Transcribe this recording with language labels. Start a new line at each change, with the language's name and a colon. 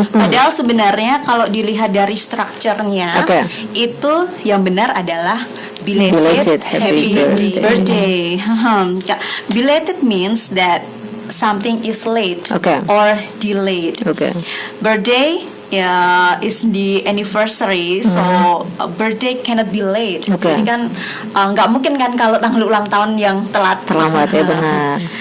Indonesian: Padahal sebenarnya kalau dilihat dari strukturnya itu yang benar adalah
English: belated happy birthday. Belated means that something is late or delayed. Birthday is the anniversary, so birthday cannot be late.
Indonesian: Jadi kan nggak mungkin kan kalau tanggal ulang tahun yang terlambat ya, benar.